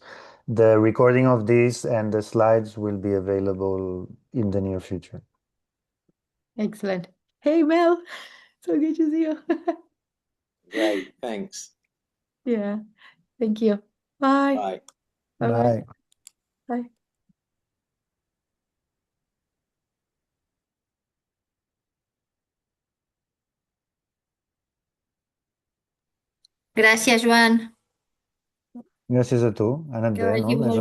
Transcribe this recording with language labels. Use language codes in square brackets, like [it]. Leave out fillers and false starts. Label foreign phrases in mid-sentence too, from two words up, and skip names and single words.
[en] The recording of this and the slides will be available in the near future. Excellent. Hey, Mel. So good to see you. Great, thanks. Yeah. Thank you. Bye. Bye. Bye-bye. Bye. Bye. [ca] Gràcies, Joan. Gràcies a tu. Ha anat Que bé, no? vagi Més o